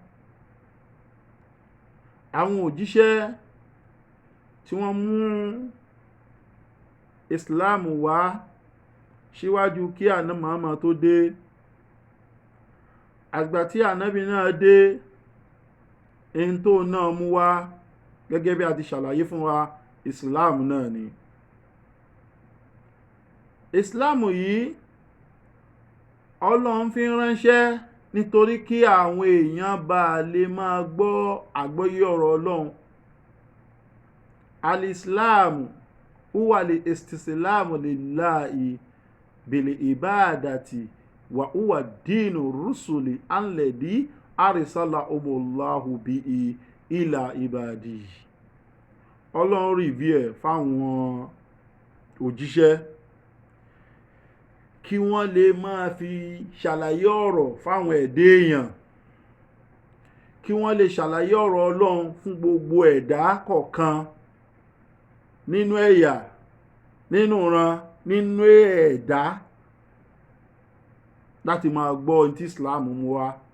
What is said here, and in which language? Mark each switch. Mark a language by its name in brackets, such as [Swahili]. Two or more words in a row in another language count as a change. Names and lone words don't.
[Yoruba] Àwọn òjíṣẹ́ tí wọ́n mú Islam wá síwájú kí Ànábì Muhammad tó dé, àgbà tí Ànábì náà dé, ẹni tó náà mú wá gẹ́gẹ́ bí a ti ṣàlàyé fún wa, Islam náà ni. Islam yìí Ọlọ́run fi ránṣẹ́ nítorí kí àwọn èèyàn bá lè máa gbọ́ àgbọ́yé ọ̀rọ̀ Ọlọ́run. [Arabic] الإسلام هو الاستسلام لله بالعبادة وهو دين الرسل الذي أرسلهم الله به إلى عباده. [Yoruba] Ọlọ́run rìví ẹ̀ fáwọn òjíṣẹ́ kí wọ́n lè máa fi ṣàlàyé ọ̀rọ̀ fáwọn ẹ̀dá èèyàn, kí wọ́n lè ṣàlàyé ọ̀rọ̀ Ọlọ́run fún gbogbo ẹ̀dá kọ̀ọ̀kan nínú ẹ̀yà, nínú ìran, nínú ẹ̀dá láti máa gbọ́ ohun tí Islam mú wá.